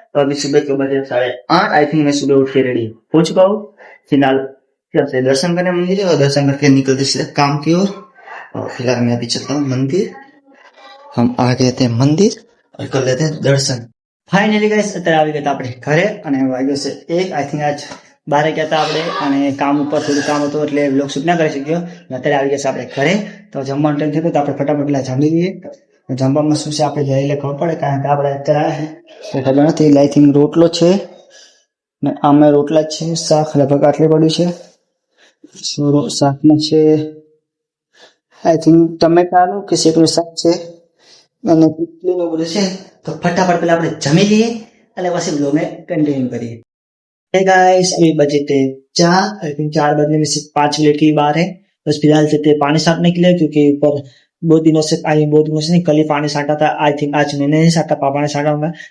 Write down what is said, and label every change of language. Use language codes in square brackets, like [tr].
[hi] तो अभी सुबह के बजे 8:30 [en] I think [hi] मैं सुबह उठ के रेडी हो चुका हूँ. फिलहाल से दर्शन करने मंदिर और दर्शन करके निकलते सीधे काम की ओर. और फिलहाल मैं अभी चलता हूँ मंदिर. हम आ गए थे मंदिर और कर लेते हैं दर्शन. [en] finally guys [gu] અત્યારે આવી ગયા આપણે ઘરે અને વાગ્યો છે 1 [en] I think [gu] આજ બારે ગયા હતા આપણે અને કામ ઉપર થોડું કામ હતું એટલે વ્લોગ શૂટ ના કરી શક્યો. અત્યારે આવી ગયા છે આપણે ઘરે તો જમવાનું ટાઈમ થયો તો આપણે ફટાફટ પેલા જમી લઈએ. જમવામાં શું છે આપણે જઈને ખબર પડે કારણ કે આપણે અત્યારે ખબર નથી. [en] I think [gu] રોટલો છે ને આમાં રોટલા જ છે. શાક લગભગ આટલી પડ્યું છે. શાકમાં છે [en] I think [gu] ટમેટાનું કે શેકનું શાક છે અને કેટલીનું બધું છે. તો ફટાફટ પેલા આપણે જમી લઈએ અને પછી બ્લોગને [hi] कंटिन्यू करिए. हे गाइस अभी बजे थे 4 [en] I think [hi] 4 बजने में से 5 मिनट की बात है. बस फिलहाल से पानी साटने के लिए क्योंकि ऊपर दो दिनों से नहीं कल ही पानी साटा था. [en] I think [hi] आज मैंने नहीं साटा पापा ने साटा होगा.